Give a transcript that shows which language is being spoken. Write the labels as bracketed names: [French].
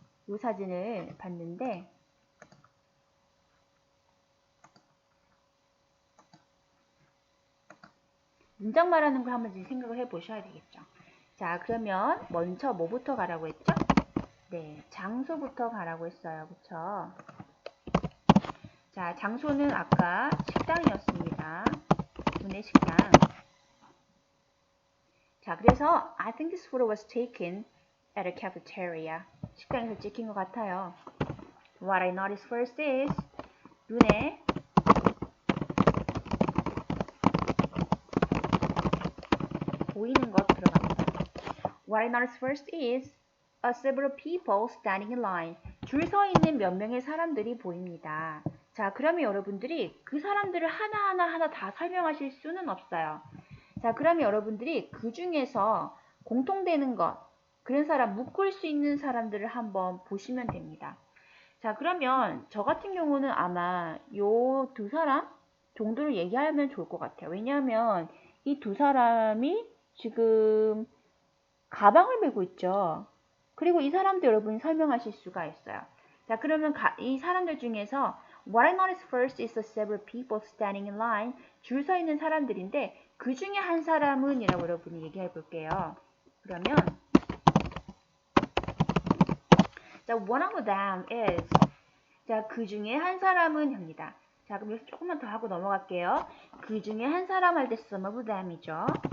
[Korean] 요 사진을 봤는데 문장 말하는 걸 한번 생각을 해 보셔야 되겠죠. 자, 그러면 먼저 뭐부터 가라고 했죠? 네, 장소부터 가라고 했어요. 그쵸? 자, 장소는 아까 식당이었습니다. 분의 식당. [English] 자, 그래서 I think this photo was taken at a cafeteria. [Korean] 식당에서 찍힌 것 같아요. [English] What I noticed first is [Korean] 눈에 보이는 것 들어갑니다. [English] What I noticed first is several people standing in line. [Korean] 줄 서 있는 몇 명의 사람들이 보입니다. 자, 그러면 여러분들이 그 사람들을 하나하나 다 설명하실 수는 없어요. 자, 그러면 여러분들이 그 중에서 공통되는 것, 그런 사람, 묶을 수 있는 사람들을 한번 보시면 됩니다. 자, 그러면 저 같은 경우는 아마 요 두 사람 정도를 얘기하면 좋을 것 같아요. 왜냐하면 이 두 사람이 지금 가방을 메고 있죠. 그리고 이 사람도 여러분이 설명하실 수가 있어요. 자, 그러면 이 사람들 중에서 [English] What I noticed first is the several people standing in line. [Korean] 줄 서 있는 사람들인데 그 중에 한 사람은 이라고 여러분이 얘기해 볼게요. 그러면 자, [English] one of them is [Korean] 자, 그 중에 한 사람은 합니다. 자, 그럼 여기서 조금만 더 하고 넘어갈게요. 그 중에 한 사람 할 때 [English] some of them [Korean] 이죠.